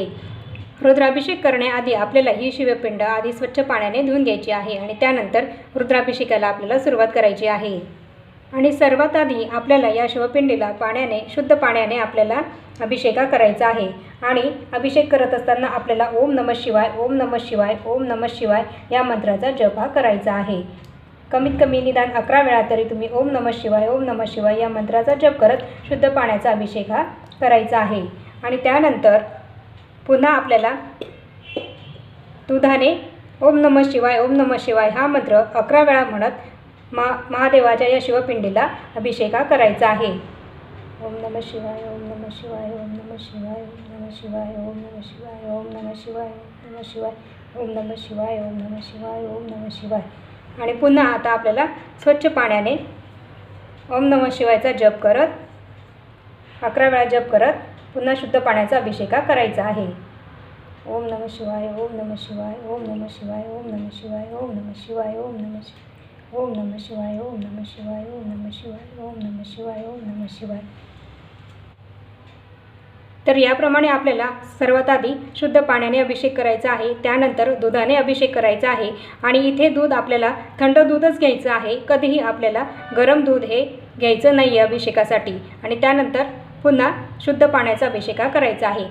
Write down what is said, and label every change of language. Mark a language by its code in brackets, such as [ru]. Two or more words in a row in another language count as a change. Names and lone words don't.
[mr] रुद्राभिषेक करण्याआधी आपल्याला ही शिवपिंड आधी स्वच्छ पाण्याने धुवून घ्यायची आहे आणि त्यानंतर रुद्राभिषेकाला आपल्याला सुरुवात करायची आहे. आणि सर्वात आधी आपल्याला या शिवपिंडीला शुद्ध पाण्याने आपल्याला अभिषेक करायचा आहे. आणि अभिषेक करत असताना आपल्याला [sa] ओम नमः शिवाय, ओम नमः शिवाय, ओम नमः शिवाय [mr] या मंत्राचा जप करायचा आहे. कमीत कमी निदान 11 वेळा तरी तुम्ही [sa] ओम नमः शिवाय, ओम नमः शिवाय [mr] या मंत्राचा जप करत शुद्ध पाण्याचा अभिषेक करायचा आहे. आणि त्यानंतर पुन्हा आपल्याला दुधाने [sa] ओम नमः शिवाय, ओम नमः शिवाय [mr] हा मंत्र 11 वेळा म्हणत महादेवाच्या या शिवपिंडीला अभिषेक करायचा आहे. [sa] ओम नमः शिवाय, ओम नमः शिवाय, ओम नमः शिवाय, ओम नमः शिवाय, ओम नमः शिवाय, ओम नमः शिवाय, ओम नमः शिवाय, ओम नमः शिवाय, ओम नमः शिवाय, ओम नमः शिवाय. [mr] आणि पुन्हा आता आपल्याला स्वच्छ पाण्याने [sa] ओम नमः शिवायचा [mr] जप करत 11 वेळा जप करत पुन्हा शुद्ध पाण्याचा अभिषेक करायचा आहे. [sa] ओम नमः शिवाय, ओम नमः शिवाय, ओम नमः शिवाय, ओम नमः शिवाय, ओम नमः शिवाय, ओम नमः शिवाय, ओम नमः शिवाय, ओम नमः शिवाय, ओम नमः शिवाय, ओम नमः शिवाय, ओम नमः शिवाय. [mr] तर याप्रमाणे आपल्याला सर्वात आधी शुद्ध पाण्याने अभिषेक करायचा आहे. त्यानंतर दुधाने अभिषेक करायचा आहे आणि इथे दूध आपल्याला थंड दूधच घ्यायचं आहे. कधीही आपल्याला गरम दूध हे घ्यायचं नाही आहे अभिषेकासाठी. आणि त्यानंतर पुन्हा शुद्ध पाण्याचा अभिषेक करायचा आहे.